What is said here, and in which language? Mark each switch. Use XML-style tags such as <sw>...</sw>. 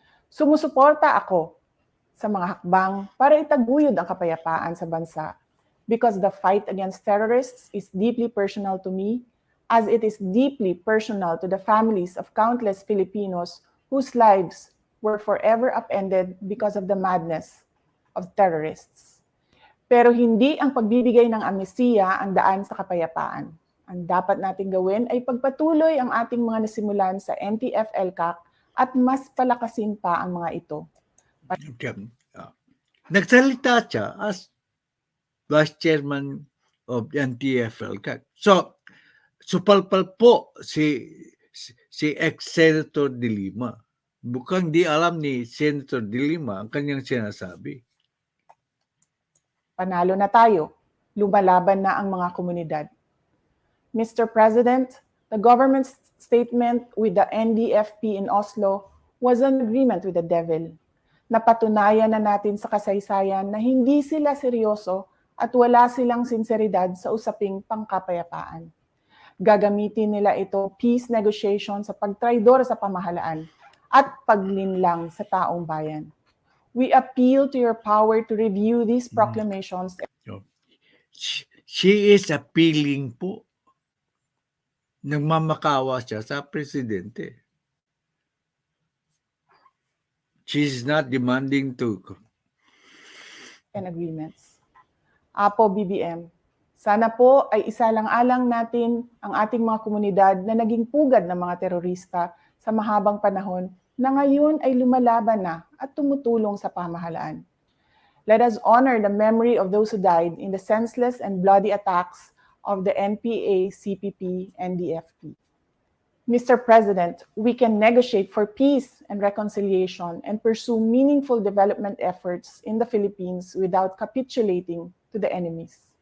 <tl>Sumusuporta ako sa mga hakbang para itaguyod ang kapayapaan sa bansa</tl> <en>because the fight against terrorists is deeply personal to me as it is deeply personal to the families of countless Filipinos whose lives were forever upended because of the madness of terrorists.</en> <tl>Pero hindi ang pagbibigay ng amnestiya ang daan sa kapayapaan. Ang dapat nating gawin ay pagpatuloy ang ating mga nasimulan sa NTF-ELCAC at mas palakasin pa ang mga ito. nagsalita siya</tl> <en>as Vice Chairman of the NTFL.</en> <tl>So, supalpal po si ex-Senator De Lima. Mukhang di alam ni Senator De Lima ang kanyang sinasabi. Panalo na tayo. Lumalaban na ang mga komunidad.</tl> <en>Mr. President, the government's statement with the NDFP in Oslo was an agreement with the devil.</en> <tl>Napatunayan na natin sa kasaysayan na hindi sila seryoso at wala silang sinseridad sa usaping pangkapayapaan. Gagamitin nila ito peace negotiation sa pagtraidor sa pamahalaan at paglinlang sa taong bayan.</tl> <en>We appeal to your power to review these proclamations. She is appealing po.</en> <tl>Nagmamakawa siya sa presidente.</tl> <en>She's not demanding to And agreements.</en> <tl>Apo BBM, sana po ay isalang-alang natin ang ating mga komunidad na naging pugad ng mga terorista sa mahabang panahon na ngayon ay lumalaban na at tumutulong sa pamahalaan.</tl> <en>Let us honor the memory of those who died in the senseless and bloody attacks of the NPA, CPP, and DFP. Mr. President, we can negotiate for peace and reconciliation and pursue meaningful development efforts in the Philippines without capitulating to the enemies.</en>